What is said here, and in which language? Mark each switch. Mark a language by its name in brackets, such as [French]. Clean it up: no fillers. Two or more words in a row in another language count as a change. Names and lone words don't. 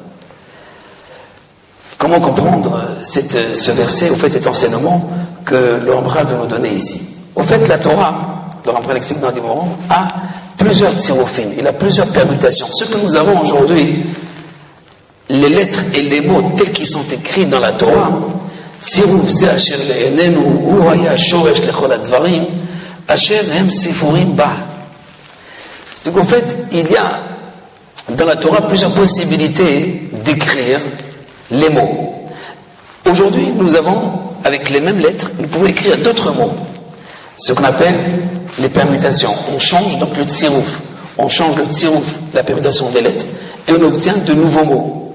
[French] Comment comprendre ce verset, au fait cet enseignement que le Ramchal veut nous donner ici? Au fait, la Torah, le Ramchal explique dans des moments, a plusieurs tsirophim, il a plusieurs permutations. Ce que nous avons aujourd'hui, les lettres et les mots tels qu'ils sont écrits dans la Torah, [Hebrew] צירוף זה אשר לעינינו הוא היה שורש לכל הדברים אשר הם ספורים בה. [French] C'est qu'en fait, il y a dans la Torah plusieurs possibilités d'écrire les mots. Aujourd'hui, nous avons, avec les mêmes lettres, nous pouvons écrire d'autres mots, ce qu'on appelle les permutations. On change donc le tsirouf, on change le tsirouf, la permutation des lettres, et on obtient de nouveaux mots.